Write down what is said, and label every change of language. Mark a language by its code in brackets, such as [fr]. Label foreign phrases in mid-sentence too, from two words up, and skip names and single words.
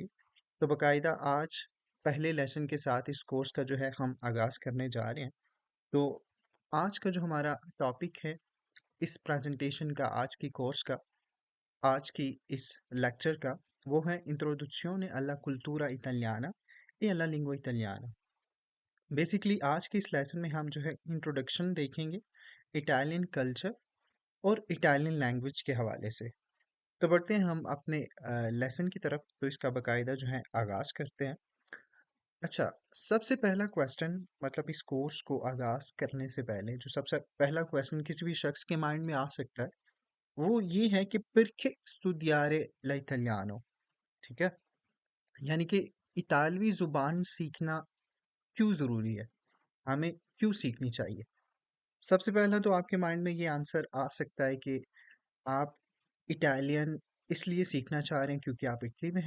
[ur] تو باقاعدہ آج پہلے لیسن کے ساتھ اس کورس کا جو ہے ہم آغاز کرنے جا رہے ہیں. تو آج کا جو ہمارا ٹاپک ہے اس پریزنٹیشن کا، آج کی کورس کا، آج کی اس لیکچر کا، وہ ہے [it] introduzione alla cultura italiana e alla lingua italiana. [ur] بیسکلی آج کے اس لیسن میں ہم جو ہے انٹروڈکشن دیکھیں گے [en] Italian culture [ur] اور [en] Italian language [ur] کے حوالے سے. تو بڑھتے ہیں ہم اپنے لیسن کی طرف۔ تو اس کا باقاعدہ جو ہے آغاز کرتے ہیں. اچھا، سب سے پہلا کوئسچن، مطلب اس کورس کو آغاز کرنے سے پہلے جو سب سے پہلا کوئسچن کسی بھی شخص کے مائنڈ میں آ سکتا ہے وہ یہ ہے کہ [it] perché studiare l'italiano। [ur] ٹھیک ہے، یعنی کہ اطالوی زبان سیکھنا کیوں ضروری ہے، ہمیں کیوں سیکھنی چاہیے. سب سے پہلا تو آپ کے مائنڈ میں یہ آنسر آ سکتا ہے کہ آپ اٹالین اس لیے سیکھنا چاہ رہے ہیں کیونکہ آپ اٹلی میں ہیں.